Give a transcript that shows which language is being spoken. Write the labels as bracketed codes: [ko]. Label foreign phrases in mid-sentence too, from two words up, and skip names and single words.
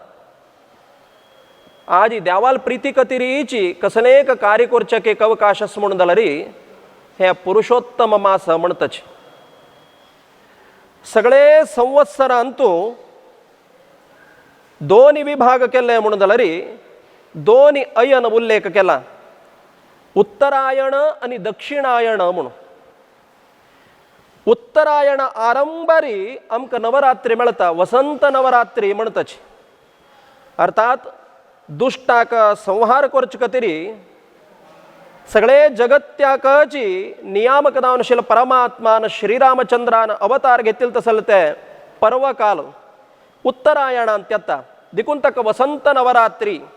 [kok] आज देवाल प्रीती कतिरीची कसलेक कार्य करचक एक अवकाश म्हणून दलरी हे पुरुषोत्तम मास म्हणतच सगळे संवत्सर अंतू दोन विभाग केले म्हणून दलरी दोन अयन उल्लेख केला उत्तरायण आणि दक्षिणायण म्हणून उत्तरायण आरंभारी आमक नवरात्री मिळता वसंत नवरात्री म्हणतच अर्थात दुष्टाक संहार करचक तरी सगळे जगत्याकची नियामक दावनशील परमात्मान श्रीरामचंद्रान अवतार घेतील तसल ते पर्वकाल उत्तरायणांत येता देखून तक वसंत नवरात्री